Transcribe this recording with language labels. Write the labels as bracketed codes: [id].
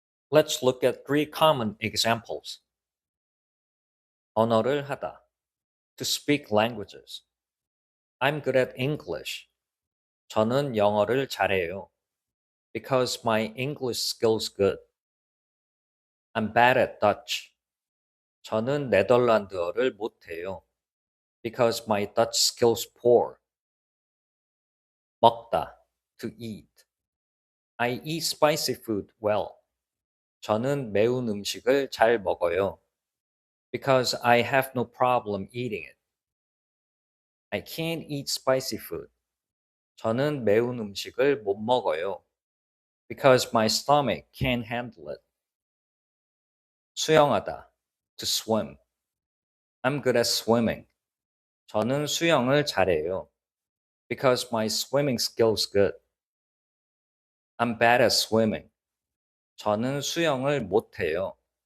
[en] Let's look at three common examples. [ko] 언어를 하다, [en] to speak languages. [ko] I'm good at English. 저는 영어를 잘해요. [en] Because my English skills good. I'm bad at Dutch. [ko] 저는 네덜란드어를 못해요. [en] Because my Dutch skills poor. [ko] 먹다, [en] to eat. I eat spicy food well. [ko] 저는 매운 음식을 잘 먹어요. [en] Because I have no problem eating it. I can't eat spicy food. [ko] 저는 매운 음식을 못 먹어요. [en] Because my stomach can't handle it. [ko] 수영하다, [en] to swim. I'm good at swimming. [ko] 저는 수영을 잘해요. [en] Because my swimming skills good. I'm bad at swimming. [ko] 저는 수영을 못해요.